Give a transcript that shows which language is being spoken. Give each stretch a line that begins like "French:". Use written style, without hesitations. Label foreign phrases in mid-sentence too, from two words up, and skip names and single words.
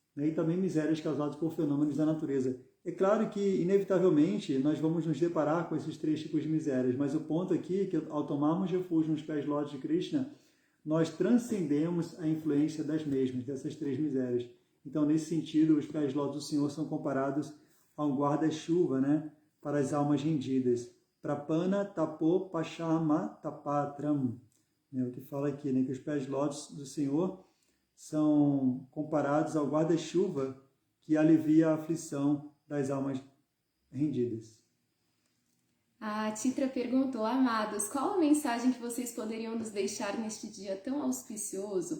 Portuguese: E também misérias causadas por fenômenos da natureza. É claro que, inevitavelmente, nós vamos nos deparar com esses três tipos de misérias, mas o ponto aqui é que, ao tomarmos refúgio nos pés lótus de Krishna, nós transcendemos a influência das mesmas, dessas três misérias. Então, nesse sentido, os pés lótus do Senhor são comparados a um guarda-chuva, né, para as almas rendidas.
Sanskrit: प्रपन्न तापोपशम आतपत्रम्.
Portuguese: O que fala aqui, né, que os pés lótus do Senhor são comparados ao guarda-chuva que alivia a aflição das almas rendidas. A Titra perguntou: amados, qual a mensagem que vocês poderiam nos deixar neste dia tão auspicioso?